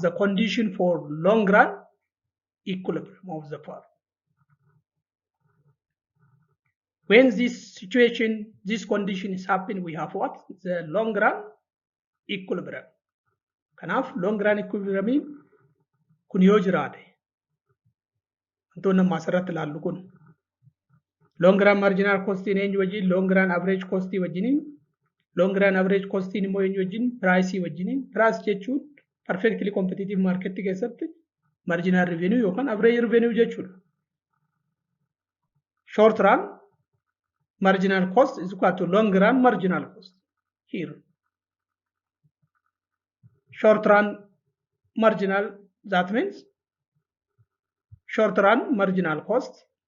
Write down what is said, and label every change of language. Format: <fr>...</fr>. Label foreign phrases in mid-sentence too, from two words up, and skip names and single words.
<en>The condition for long run equilibrium of the firm. When this situation, this condition is happening, we have what? The long run equilibrium.</en> <om>Kanaaf</om> <en>long run equilibrium</en> <om>kun yoo jiraate wantoonni amma asirratti ilaallu kun</om> <en>long run marginal costiin</en> <om>eenyu wajjin</om> <en>long run average costii</en> <om>wajjiniin</om> <en>long run average costiin</en> <om>immoo eenyu wajjin price wajjiniin price jechuun</om> <en>perfectly competitive market</en> <om>keessatti</om> <en>marginal revenue</en> <om>yookaan</om> <en>average revenue</en> <om>jechuudha.</om> <en>Short run marginal cost is equal to long run marginal cost here. Short run marginal, that means short run marginal cost</en>